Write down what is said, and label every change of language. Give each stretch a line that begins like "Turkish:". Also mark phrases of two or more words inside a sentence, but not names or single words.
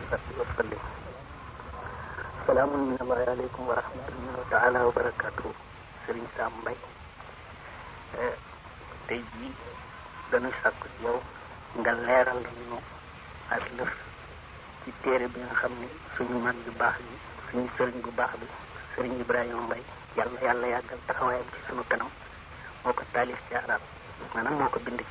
Arabic: وصحبه وسلم. السلام من الله عليكم ورحمة الله تعالى وبركاته.
Wolof: Sëriñ Sam Mbaye tey jii dañuy sàkku ci yow nga leeral ñu ak lëf ci téere bi nga xam ne suñu mag bu baax bi suñu sëriñ bu baax bi sëriñ Ibrahima Mbaye yàlla yàggal taxawaayam ci sunu kanam moo ko taalif ci arab maanaam moo ko bind ci